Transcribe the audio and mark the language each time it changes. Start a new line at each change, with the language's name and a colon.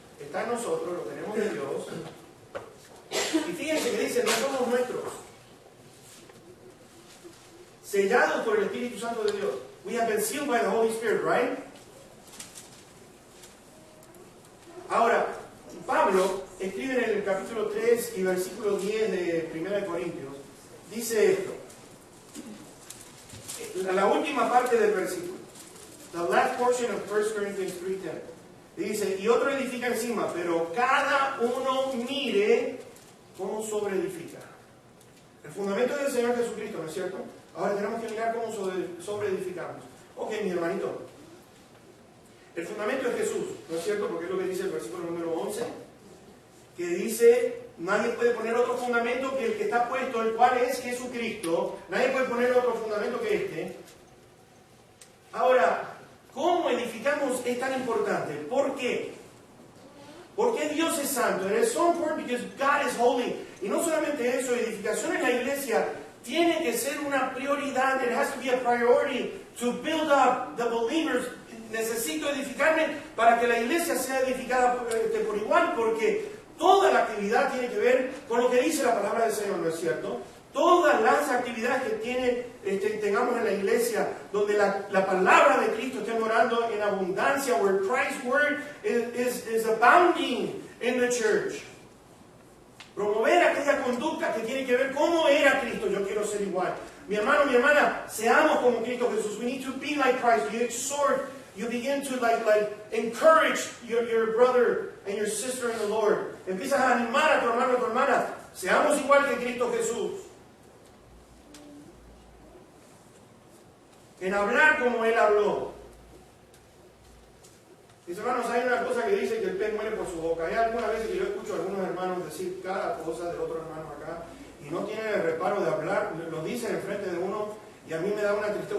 Spanish: Está en nosotros, lo tenemos de Dios. Y fíjense que dice, no somos nuestros. Sellados por el Espíritu Santo de Dios.
English: We have been sealed by the Holy Spirit, right?
Spanish: Ahora, Pablo escribe en el capítulo 3 y versículo 10 de 1 Corintios, dice esto. La última parte del versículo.
English: The last portion of 1 Corinthians 3:10.
Spanish: Dice, y otro edifica encima, pero cada uno mire cómo sobreedifica. El fundamento del Señor Jesucristo, ¿no es cierto? Ahora tenemos que mirar cómo sobreedificamos. Ok, mi hermanito. El fundamento es Jesús, ¿no es cierto? Porque es lo que dice el versículo número 11, que dice, nadie puede poner otro fundamento que el que está puesto, el cual es Jesucristo. Nadie puede poner otro fundamento que este. Ahora, ¿cómo edificamos es tan importante? ¿Por qué? Porque Dios es santo.
English: And it's so important because God is holy.
Spanish: Y no solamente eso, edificación en la iglesia tiene que ser una prioridad.
English: It has to be a priority to build up the believers.
Spanish: Necesito edificarme para que la iglesia sea edificada por igual, porque toda la actividad tiene que ver con lo que dice la palabra del Señor, ¿no es cierto? Todas las actividades que tengamos en la iglesia, donde la palabra de Cristo esté morando en abundancia,
English: where Christ's word is abounding in the church.
Spanish: Promover aquella conducta que tiene que ver cómo era Cristo. Yo quiero ser igual. Mi hermano, mi hermana, seamos como Cristo Jesús.
English: We need to be like Christ. You exhort, you begin to encourage your brother and your sister in the Lord.
Spanish: Empiezas a animar a tu hermano, a tu hermana. Seamos igual que Cristo Jesús. En hablar como Él habló. Mis hermanos, hay una cosa que dice que el pez muere por su boca. Hay algunas veces que yo escucho a algunos hermanos decir cada cosa de otro hermano acá y no tienen el reparo de hablar, lo dicen enfrente de uno y a mí me da una tristeza.